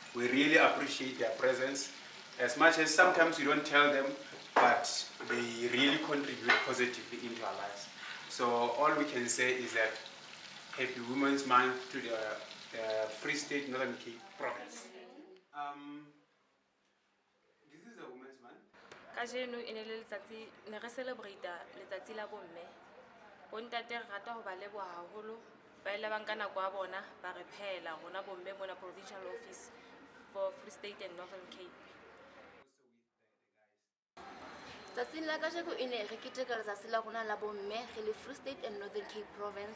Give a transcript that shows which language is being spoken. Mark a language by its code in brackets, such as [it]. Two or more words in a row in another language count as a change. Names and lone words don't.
[en] we really appreciate their presence. As much as sometimes we don't tell them, but they really contribute positively into our lives. So all we can say is that Happy Women's Month to the Free State Northern Cape Province. This is a Women's Month. [st] Kajeno e ne le letsatsi ne re celebrate letsatsi la bomme. Bontate re rata ho ba leboha haholo ba ile ba nka nako ya bona ba re phela rona bomme mona Provincial Office for Free State and Northern Cape. Tsatsing la kajeno e ne re keteka letsatsi la rona la bomme re le Free State and Northern Cape Province.